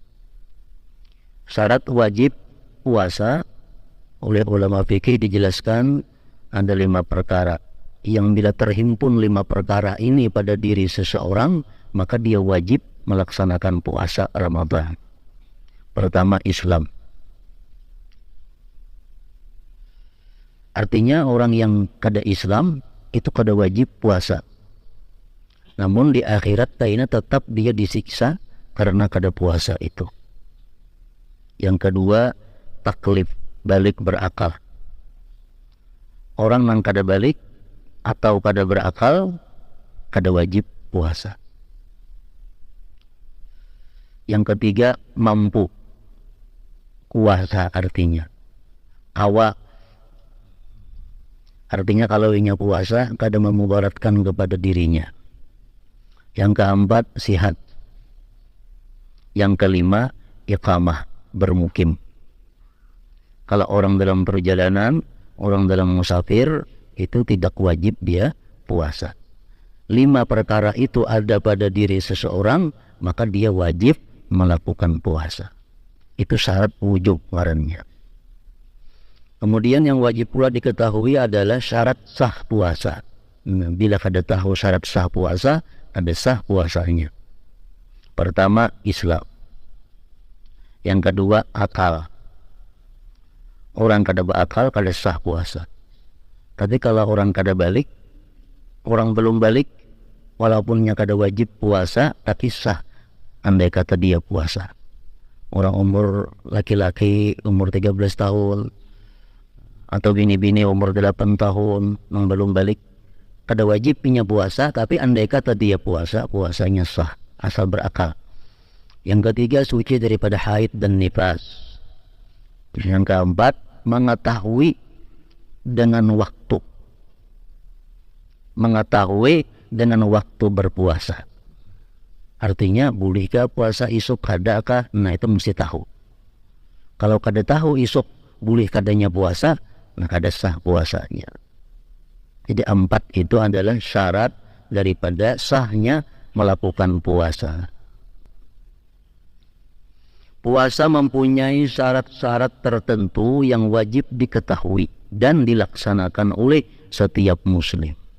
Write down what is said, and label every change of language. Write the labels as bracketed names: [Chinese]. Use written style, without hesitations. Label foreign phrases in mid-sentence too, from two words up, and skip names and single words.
[Indonesian] Syarat wajib puasa oleh ulama fikih dijelaskan ada 5 perkara. Yang bila terhimpun 5 perkara ini pada diri seseorang, maka dia wajib melaksanakan puasa Ramadan. [Banjar] Pertama, Islam. Artinya orang yang kada Islam itu kada wajib puasa. Namun di akhirat taina tetap dia disiksa karena kada puasa itu. Yang kedua, taklif, balik berakal. Orang yang kada balik atau kada berakal kada wajib puasa. Yang ketiga, mampu. Kuasa artinya. Awak. Artinya kalau inya puasa kada memudaratkan kepada dirinya. [Indonesian] Yang keempat, sihat. Yang kelima, iqamah, bermukim. Kalau orang dalam perjalanan, orang dalam musafir, itu tidak wajib dia puasa. 5 perkara itu ada pada diri seseorang, maka dia wajib melakukan puasa. [Banjar] Itu syarat wujub ngarannya. [Indonesian] Kemudian yang wajib pula diketahui adalah syarat sah puasa. [Banjar] Bila kada tahu syarat sah puasa, kada sah puasanya. Pertama, Islam. Yang kedua, akal. Orang kada berakal, kada sah puasa. Tapi kalau orang kada balik, orang belum balik, walaupunnya kada wajib puasa, tapi sah andai kata dia puasa. Orang umur laki-laki umur 13 tahun atau bini-bini umur 8 tahun yang belum balik, kada wajib punya puasa, tapi andai kata dia puasa, puasanya sah asal berakal. [Indonesian] Yang ketiga, suci daripada haid dan nifas. Yang keempat, mengetahui dengan waktu. Mengetahui dengan waktu berpuasa. [Banjar] Artinya bolehkah puasa isuk, kadakah? Nah, itu mesti tahu. Kalau kada tahu isuk boleh kadanya puasa, nah kada sah puasanya. [Indonesian] Jadi 4 itu adalah syarat daripada sahnya melakukan puasa. Puasa mempunyai syarat-syarat tertentu yang wajib diketahui dan dilaksanakan oleh setiap muslim.